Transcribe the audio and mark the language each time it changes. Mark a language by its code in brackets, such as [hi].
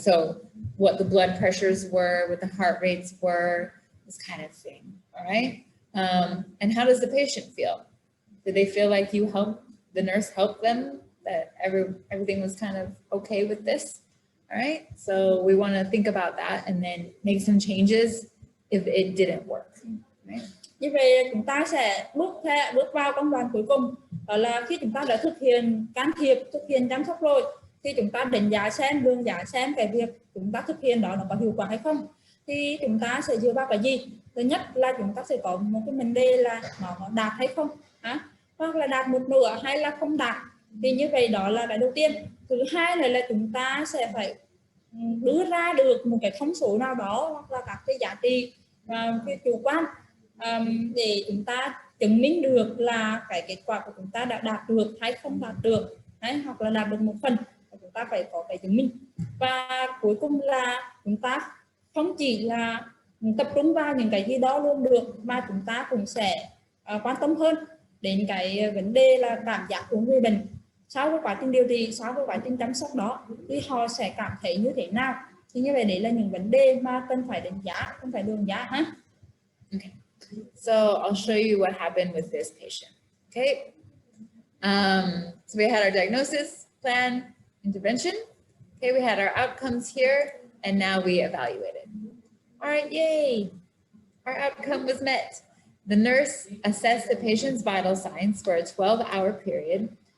[en] So what the blood pressures were, what the heart rates were, this kind of thing, all right? And how does the patient feel? Did they feel like the nurse helped them, that everything was kind of okay with this? All right, so we want to think about that and then make some changes if it didn't work. Right? [vi] Như vậy chúng ta sẽ bước vào công đoạn cuối cùng, đó là khi chúng ta đã thực hiện can thiệp, thực hiện chăm sóc rồi, thì chúng ta đánh giá xem cái việc chúng ta thực hiện đó nó có hiệu quả hay không. Thì chúng ta sẽ dựa vào cái gì? Thứ nhất là chúng ta sẽ có một cái vấn đề là nó đạt hay không, hoặc là đạt một nửa hay là không đạt. Thì như vậy đó là cái đầu tiên. Thứ hai là chúng ta sẽ phải đưa ra được một cái thông số nào đó hoặc là các cái giá trị cái chủ quan để chúng ta chứng minh được là cái kết quả của chúng ta đã đạt được hay không đạt được, hoặc là đạt được một phần, chúng ta phải có cái chứng minh. Và cuối cùng là chúng ta không chỉ là tập trung vào những cái gì đó luôn được, mà chúng ta cũng sẽ quan tâm hơn đến cái vấn đề là cảm giác của người bệnh sau cái quá trình điều trị, sau cái quá trình chăm sóc đó, thì họ sẽ cảm thấy như thế nào. Thì như vậy đấy là những vấn đề mà cần phải đánh giá, cần phải đánh giá ha. [en] Okay, so I'll show you what happened with this patient. Okay, so we had our diagnosis, plan, intervention. Okay, we had our outcomes here, and now we evaluated. All right, yay! Our outcome was met. The nurse assessed the patient's vital signs for a 12-hour period.